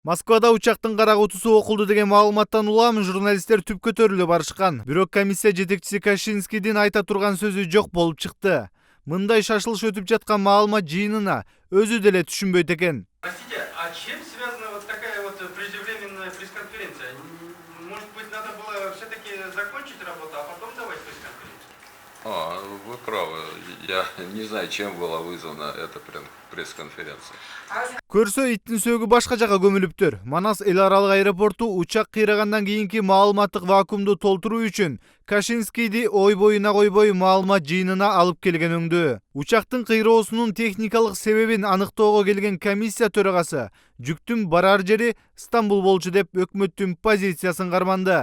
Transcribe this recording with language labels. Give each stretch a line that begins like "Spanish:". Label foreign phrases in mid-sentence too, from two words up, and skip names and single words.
Kyrgyz: Москвада учактын кара кутусу окулду деген маалыматтан улам журналисттер түп көтөрүлө барышкан. Бирок комиссия жетекчиси Кашинскийдин айта турган сөзү жок болуп чыкты. Мындай шашылыш өтүп жаткан маалымат жыйынына өзү деле түшүнбөйт экен.
Russian: Простите, а чем связана вот такая вот преждевременная пресс-конференция? Может быть, надо было все-таки закончить работу, а потом давать пресс-конференцию? Вы правы. Я не знаю, чем была вызвана эта пресс-конференция.
Kyrgyz: Көрсө иттин сөөгү башка жака көмүлүптүр. Манас эл аралык аэропорту учак кыйрагандан кийинки маалыматтык вакуумду толтуруу үчүн Кашинскийди ой боюна койбой маалымат жыйынына алып келген өңдүү. Учактын кыйроосунун техникалык себебин аныктоого келген комиссия төрагасы жүктүн барар жери Стамбул болчу деп өкмөттүн позициясын карманды.